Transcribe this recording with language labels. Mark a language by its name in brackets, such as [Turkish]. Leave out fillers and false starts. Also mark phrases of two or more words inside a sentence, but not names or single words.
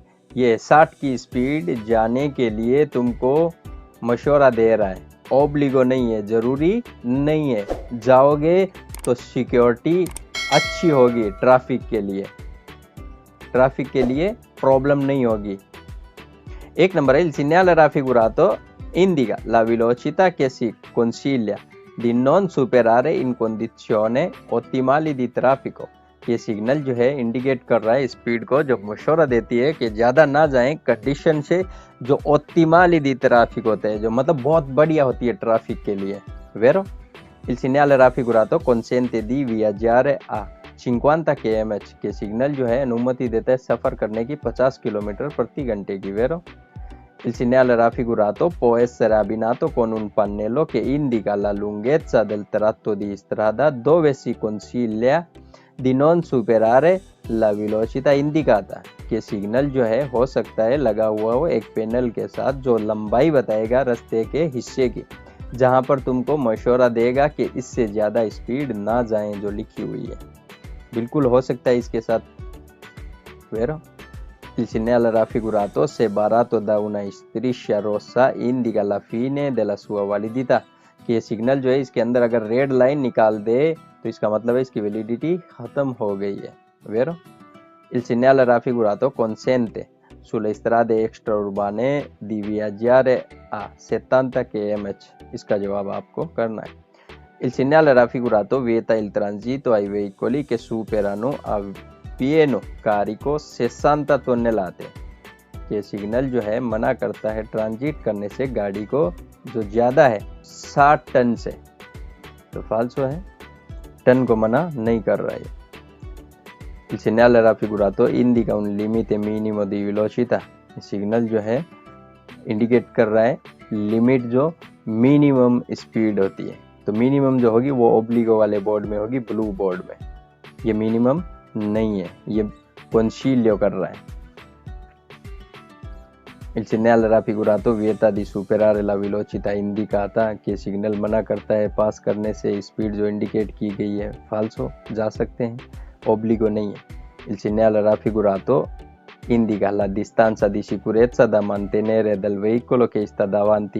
[Hindi] ये 60 की स्पीड जाने के लिए तुमको मशवरा दे रहा है। ओब्लिगो नहीं है, जरूरी नहीं है। जाओगे तो सिक्योरिटी अच्छी होगी, ट्रैफिक के लिए प्रॉब्लम नहीं होगी। एक नंबर है [Italian] il segnale raffigurato indica la velocità che si consiglia di non superare in condizione ottimali di traffico। [Hindi] ये सिग्नल जो है इंडिकेट कर रहा है स्पीड को, जो मशवरा देती है कि ज़्यादा ना जाएं कंडीशन से जो [Italian] ottimali di traffico [Hindi] होते हैं, जो मतलब बहुत बढ़िया होती है ट्रैफिक के लिए। Vero? [Italian] Il segnale raffigurato consente di viaggiare a 50 km [Hindi] के सिग्नल जो है अनुमति देता है सफ़र करने की 50 किलोमीटर प्रति घंटे की। Vero? [Italian] Il segnale raffigurato può essere abbinato con un pannello che indica la lunghezza del tratto di strada dove si consiglia di non superare la velocità indicata। [Hindi] ये सिग्नल जो है हो सकता है लगा हुआ हो एक पैनल के साथ जो लंबाई बताएगा रास्ते के हिस्से की, जहां पर तुमको मशवरा देगा कि इससे ज़्यादा स्पीड ना जाएं जो लिखी हुई है। बिल्कुल हो सकता है इसके साथ। [Italian] Vero? [Hindi] Il segnale raffigurato separato da una striscia rossa indica la fine della sua validità। कि ये सिग्नल जो है इसके अंदर अगर [English] red line [Hindi] निकाल दे तो इसका मतलब है इसकी वैलिडिटी खत्म हो गई है। [Italian] Vero? Il segnale raffigurato consente sulle strade extraurbane di viaggiare a 70 km। [Hindi] इसका जवाब आपको करना है। [Italian] Il segnale raffigurato vieta il transito ai veicoli che superano a pieno carico 60 tonnellate। [Hindi] ये सिग्नल जो है मना करता है ट्रांजिट करने से गाड़ी को जो ज़्यादा है 60 टन से। तो फाल्सो है, टन को मना नहीं कर रहा है। [Italian] Il segnale raffigurato indica un limite minimo di velocità। [Hindi] सिग्नल जो है इंडिकेट कर रहा है लिमिट जो [English] minimum speed [Hindi] होती है। तो मिनिमम जो होगी वो ओब्लिगो वाले बोर्ड में होगी, [English] blue board [Hindi] में। ये मिनिमम नहीं है, ये consiglio कर रहा है। [Italian] Il segnale raffigurato vieta di superare la velocità indicata। [Hindi] कि सिग्नल मना करता है पास करने से स्पीड जो इंडिकेट की गई है। फाल्सो, जा सकते हैं, ओब्लिगो नहीं है। [Italian] Il segnale raffigurato indica la distanza di sicurezza da mantenere dal veicolo che sta davanti।